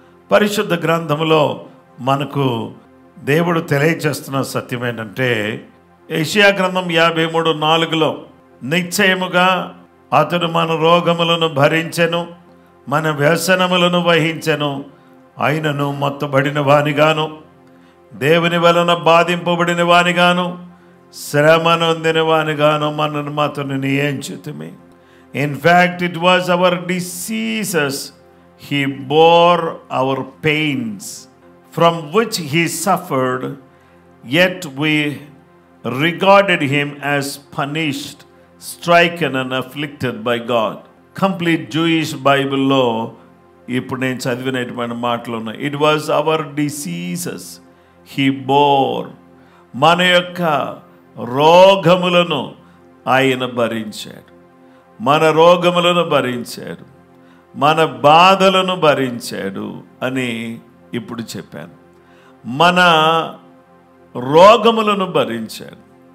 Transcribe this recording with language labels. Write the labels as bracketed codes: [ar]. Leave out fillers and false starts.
[te] పరిశుద్ధ గ్రంథములో మనకు దేవుడు తెలియచేస్తున్న సత్యం ఏంటంటే యెషయా గ్రంథం 53:4లో నిశ్చయముగా అతడు మన రోగములను భరించెను, మన వ్యసనములను వహించెను. ఆయనను మొత్తబడిన వానిగాను, దేవుని వలన బాధింపబడిన వానిగాను, శ్రమ నొందిన వానిగాను మనను అతనిని ఎంచితిమి. [en] In fact, it was our diseases He bore our pains, from which he suffered, yet we regarded him as punished, stricken and afflicted by God. [te] Complete Jewish Bible లో ఇప్పుడు నేను చదివినటువంటి మాటలు ఉన్నాయి. [en] It was our diseases he bore. [te] మన యొక్క రోగములను ఆయన భరించాడు, మన రోగములను భరించాడు, మన బాధలను భరించాడు అని ఇప్పుడు చెప్పాను. మన రోగములను భరించాడు.